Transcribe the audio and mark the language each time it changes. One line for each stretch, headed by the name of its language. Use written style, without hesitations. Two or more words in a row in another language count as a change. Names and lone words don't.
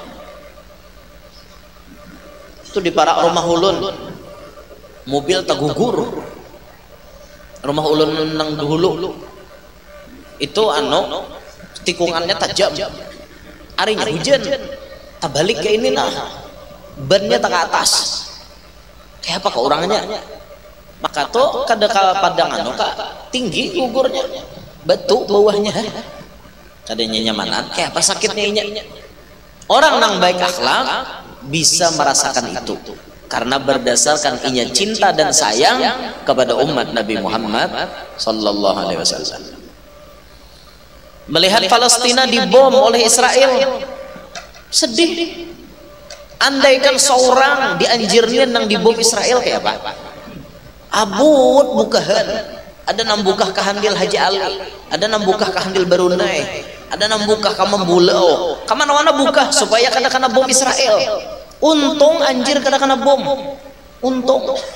Banjar: Itu di para rumah ulun, mobil tergugur, rumah ulun nang dulu itu tikungannya tajam, harinya hujan, tak balik ke ini nah, bannya tak ke atas, kayak apa ke orangnya, maka tuh kada padang tinggi gugurnya, batu bawahnya. Kadanya nyamanan, kayak apa sakitnya inya. Orang nang baik akhlak bisa merasakan itu karena berdasarkan inya cinta dan sayang kepada umat Nabi Muhammad
Arabic: صلى الله عليه وسلم.
Banjar: Melihat Palestina dibom oleh Israel, sedih. Andaikan seorang dianjirnya nang dibom Israel kayak apa? Abut bukahan. Ada nambukah kehandil Haji Ali, ada nambukah kehandil Barunai, ada nambukah ka Membulau, kamana-mana buka supaya kada bom Israel. Untung anjir kada bom, untung.